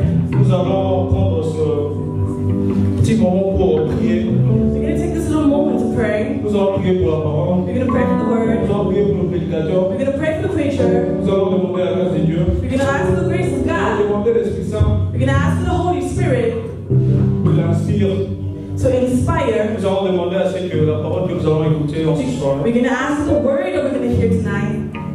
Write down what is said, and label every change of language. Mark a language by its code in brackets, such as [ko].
[fr] Nous allons prendre ce petit moment pour prier. [en] We're going to take this little moment to pray. [fr] Nous allons prier pour la parole. [en] We're going to pray for the word. [fr] Nous allons prier pour le prédicateur. [en] We're going to pray for the preacher. [fr] Nous allons demander la grâce de Dieu. [en] We're going to ask for the grace of [fr] Nous allons [en] God. [fr] demander l'Esprit Saint [en] We're going to ask for the Holy Spirit [fr] de l'inspire. [en] to inspire. [fr] Nous allons demander à ce que la parole que nous allons écouter en ce soir, [en] We're going to ask for the word that we're going to hear tonight.